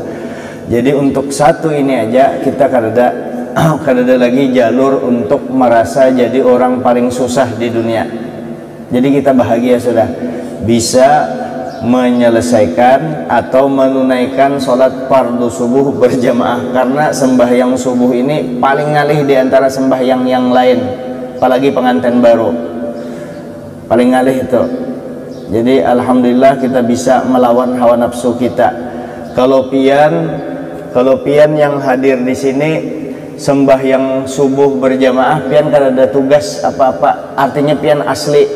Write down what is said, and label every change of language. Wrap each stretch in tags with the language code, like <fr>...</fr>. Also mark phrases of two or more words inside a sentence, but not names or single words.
<bjn>Jadi untuk satu ini aja kita kadada lagi jalur untuk merasa jadi orang paling susah di dunia.</bjn> <id>Jadi kita bahagia sudah bisa menyelesaikan atau menunaikan sholat fardu subuh berjamaah, karena sembahyang subuh ini paling ngalih di antara sembahyang yang lain, apalagi pengantin baru paling ngalih itu. Jadi alhamdulillah kita bisa melawan hawa nafsu kita.</id> <bjn>Kalau pian yang hadir di sini sembahyang subuh berjamaah, pian kan ada tugas apa-apa, artinya pian asli.</bjn>